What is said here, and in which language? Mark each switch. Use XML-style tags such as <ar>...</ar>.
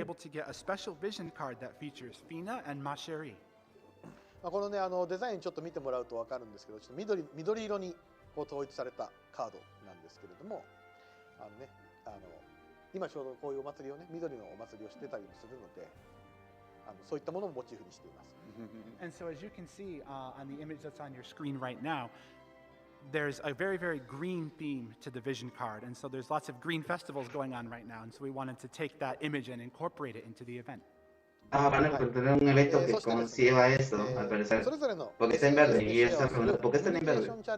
<en>able to get a special vision card that features Fina and Masheri.</en> <ja>このねデザインちょっと見てもらうと分かるんですけど、ちょっと緑色に統一されたカードなんですけれども、今ちょうどこういうお祭りをね、緑のお祭りをしてたりもするので、そういったものをモチーフにしています。</ja> <en>And so as you can see on the image that's on your screen right now, there's a very, very green theme to the vision card. And so there's lots of green festivals going on right now. And so we wanted to take that image and incorporate it into the event.</en> <es>Van a tener un evento que conlleva esto, al parecer. Porque está en verde, y esta pregunta, ¿por qué está en verde?</es>